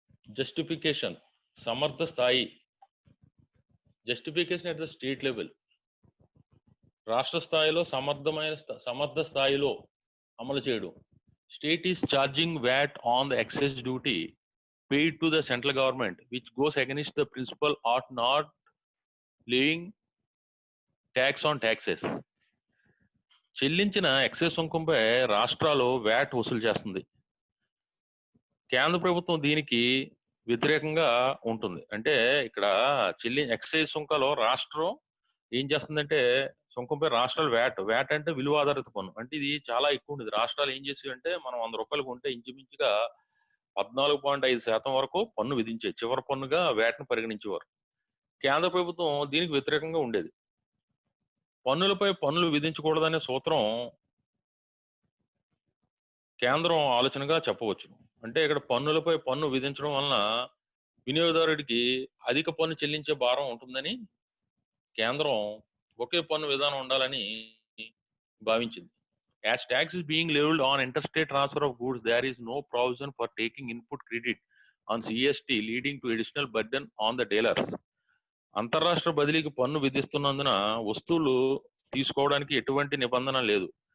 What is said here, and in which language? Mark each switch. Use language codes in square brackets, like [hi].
[en] justification [te] సమర్థ స్థాయి. [en] Justification at the state level. [te] రాష్ట్ర స్థాయిలో సమర్థ స్థాయిలో అమలు చేయడం. [en] State is charging VAT on the excise duty paid to the central government, which goes against the principle of not laying tax on taxes. [te] చెల్లించిన excise సుంకంపై రాష్ట్రాలు వ్యాట్ వసూలు చేస్తుంది. కేంద్ర ప్రభుత్వం దీనికి వ్యతిరేకంగా ఉంటుంది. అంటే ఇక్కడ ఎక్సైజ్ సుంకాలో రాష్ట్రం ఏం చేస్తుందంటే సుంకంపై రాష్ట్రాలు వ్యాట్ అంటే విలువ ఆధారిత పన్ను. అంటే ఇది చాలా ఎక్కువ ఉండేది. రాష్ట్రాలు ఏం చేసేవంటే మనం 100 రూపాయలకు ఉంటే ఇంచుమించుగా 14.5% వరకు పన్ను విధించే చివరి పన్నుగా వ్యాట్ను పరిగణించేవారు. కేంద్ర ప్రభుత్వం దీనికి వ్యతిరేకంగా ఉండేది. పన్నులపై పన్నులు విధించకూడదనే సూత్రం కేంద్రం ఆలోచనగా చెప్పవచ్చు. అంటే ఇక్కడ పన్నులపై పన్ను విధించడం వలన వినియోగదారుడికి అధిక పన్ను చెల్లించే భారం ఉంటుందని కేంద్రం ఒకే పన్ను విధానం ఉండాలని భావించింది. [en] As tax is being leveled on interstate transfer of goods, there is no provision for taking input credit on CST, leading to additional burden on the dealers. [te] అంతర్రాష్ట్ర బదిలీకి పన్ను విధిస్తున్నందున వస్తువులు తీసుకోవడానికి ఎటువంటి నిబంధన లేదు.